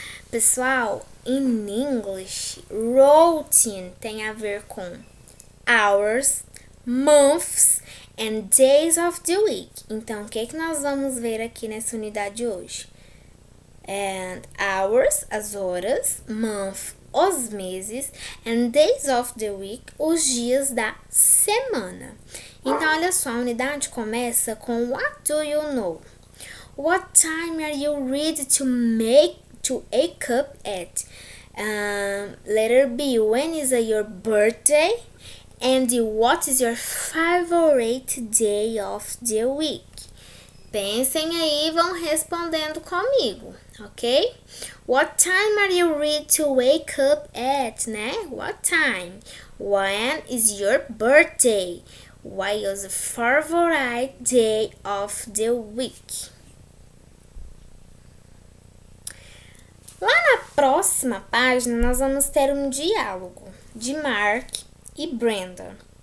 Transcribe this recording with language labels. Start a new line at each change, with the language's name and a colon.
English: Pessoal, in English, routine
Portuguese: tem a ver com
English: hours, months and days of the week.
Portuguese: Então, o que nós vamos ver aqui nessa unidade hoje? And hours, as horas, month, os meses,
English: and days of the week,
Portuguese: os dias da semana. Então, olha só, a unidade começa com
English: What do you know? What time are you ready to wake up at? Letter B, when is your birthday? And what is your favorite day of the week?
Portuguese: Pensem aí e vão respondendo comigo, ok?
English: What time are you ready to wake up at, né? What time? When is your birthday? What is the favorite day of the week?
Portuguese: Lá na próxima página, nós vamos ter um diálogo de Mark e Brenda.